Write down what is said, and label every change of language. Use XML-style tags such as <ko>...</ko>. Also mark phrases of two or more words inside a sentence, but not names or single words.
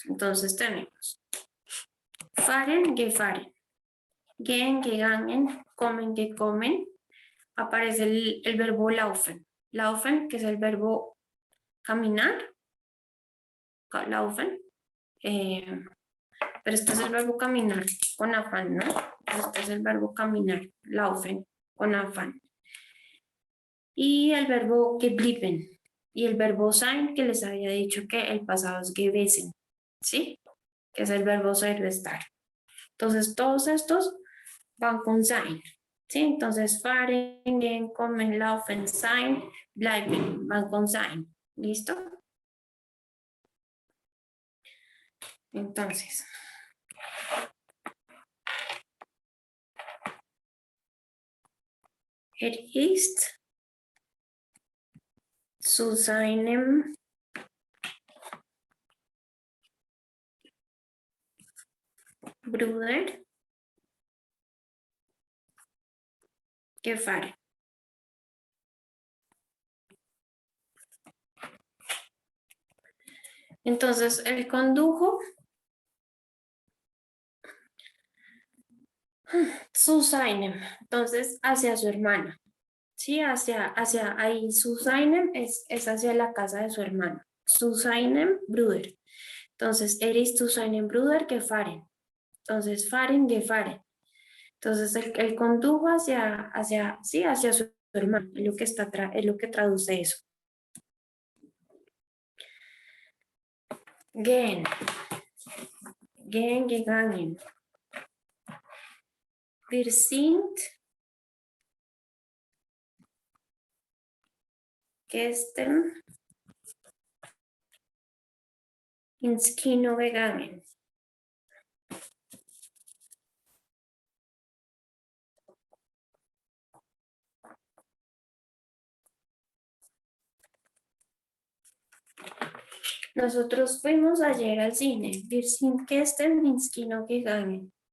<es>Entonces tenemos</es> <de>fahren, gefahren, gehen, gegangen, comen, que comen.</de> <es>Aparece el verbo laufen. Laufen, que es el verbo caminar. Laufen. Pero este es el verbo caminar con afán, ¿no? Este es el verbo caminar, laufen, con afán. Y el verbo geblieben. Y el verbo sein, que les había dicho que el pasado es gewesen, ¿sí? Que es el verbo ser de estar. Entonces, todos estos van con sein, ¿sí? Entonces,</es> <de>fahren, gehen, kommen, laufen, sein, bleiben,</de> <es>van con sein. ¿Listo? Entonces,</es> <de>ist zu seinem Bruder gefahren.</de> <es>Entonces, él condujo</es> <de>zu seinem,</de> <es>entonces hacia su hermana. Sí, hacia ahí,</es> <de>zu seinem</de> <es>es hacia la casa de su hermano.</es> <de>Zu seinem Bruder. Entonces, ist zu seinem Bruder gefahren. Entonces, fahren, gefahren.</de> <es>Entonces él condujo hacia su hermano, es lo que traduce eso.</es> <de>Gehen, gegangen. Wir sind gestern ins Kino gegangen.</de> <es>Nosotros fuimos ayer al cine.</es> <de>Wir sind gestern ins Kino gegangen.</de>